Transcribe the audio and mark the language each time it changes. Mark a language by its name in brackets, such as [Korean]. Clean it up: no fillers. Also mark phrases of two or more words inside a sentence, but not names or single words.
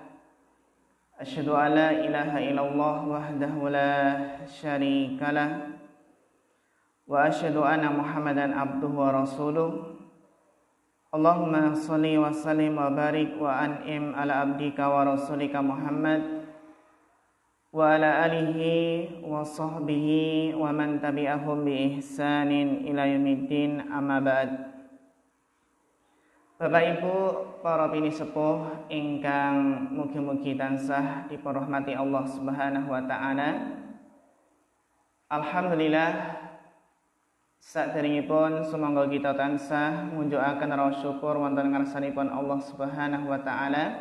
[Arabic] أشهد أن لا إله إلا الله وحده لا شريك له وأشهد أن محمدا عبده ورسوله. اللهم صل وسلم وبارك وأنعم على عبدك ورسولك محمد وعلى آله وصحبه ومن تبعهم بإحسان إلى يوم الدين، أما بعد. [Javanese] Bapak Ibu para bini sepuh ingkang mugi-mugi tansah dipunrahmati [Arabic] الله سبحانه وتعالى. [Javanese] Alhamdulillah saderengipun sumangga kita tansah ngunjukaken rasa syukur wonten ngarsanipun [Arabic] الله سبحانه وتعالى.